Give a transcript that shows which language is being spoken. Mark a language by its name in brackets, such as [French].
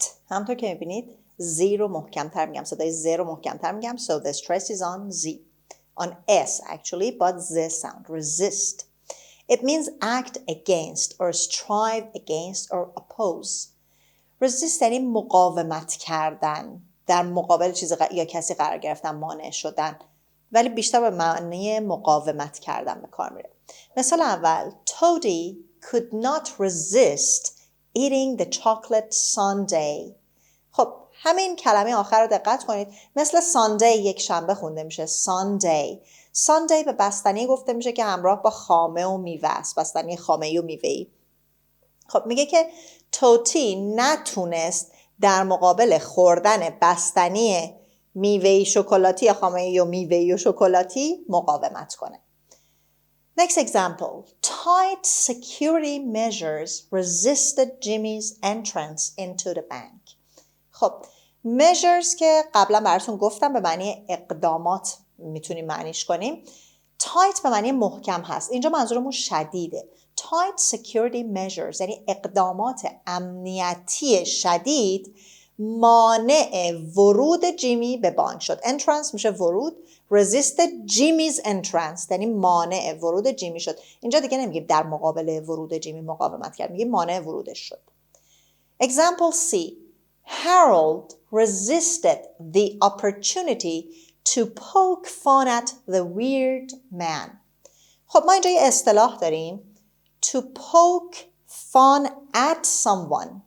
[Persian] همونطور که میبینید زی رو محکمتر میگم، صدای ز رو محکمتر میگم. [English] So the stress is on Z, on S actually, but Z sound. Resist. It means act against or strive against or oppose. [Persian] Resist یعنی مقاومت کردن، در مقابل چیزی یا کسی قرار گرفتن، مانع شدن، ولی بیشتر به معنی مقاومت کردن به کار میره. مثال اول: [English] Toadie could not resist eating the chocolate sundae. [Persian] خب همین کلمه آخر رو دقت کنید. مثل ساندی یک شنبه خونده میشه ساندی. ساندی به بستنی گفته میشه که همراه با خامه و میوه است، بستنی خامه‌ای و میوه‌ای. خب میگه که توتی نتونست در مقابل خوردن بستنی میوه‌ای شکلاتی یا خامه‌ای و میوه‌ای و شکلاتی مقاومت کنه. [English] Next example. Tight security measures resisted Jimmy's entrance into the bank. [Persian] خب measures که قبلا براتون گفتم به معنی اقدامات میتونیم معنیش کنیم. tight به معنی محکم هست. اینجا منظورمون شدیده. [English] tight security measures [Persian] یعنی اقدامات امنیتی شدید مانع ورود جیمی به بانک شد. entrance میشه ورود. [English] resisted Jimmy's entrance [Persian] یعنی مانع ورود جیمی شد. اینجا دیگه نمیگیم در مقابل ورود جیمی مقاومت کرد، میگیم مانع ورودش شد. [English] Example C. Harold resisted the opportunity to poke fun at the weird man. [Persian] خب ما اینجا یه اصطلاح داریم [English] to poke fun at someone.